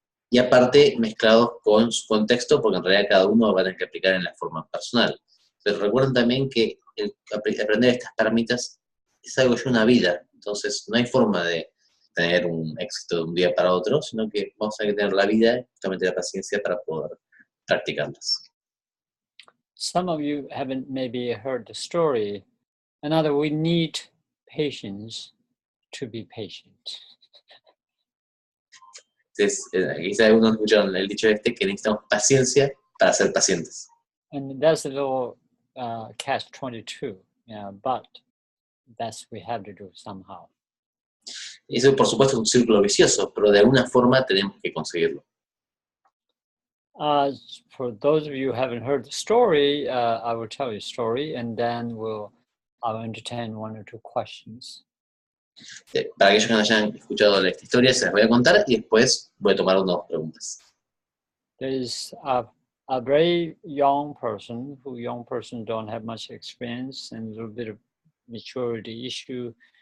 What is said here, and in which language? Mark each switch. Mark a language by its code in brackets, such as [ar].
[es] Y aparte mezclados con su contexto, porque en realidad cada uno va a tener que aplicar en la forma personal. Pero recuerden también que aprender estas paramitas es algo que lleva una vida, entonces no hay forma de tener un éxito de un día para otro, sino que vamos a tener la vida, justamente la paciencia para poder practicarlas. [en] Some of you haven't maybe heard the story. Another, we need patience to be patient. [es] Entonces, quizá algunos escucharon el dicho que necesitamos paciencia para ser pacientes. [en] And that's a little catch-22, but that's we have to do somehow. [es] Eso, por supuesto, es un círculo vicioso, pero de alguna forma tenemos que conseguirlo. [en] For those of you who haven't heard the story, I will tell you a story, and then I'll entertain 1 or 2 questions. [es] Para aquellos que no hayan escuchado esta historia, se las voy a contar y después voy a tomar 1 o 2 preguntas. [en] There's a very young person don't have much experience and a little bit of maturity issue.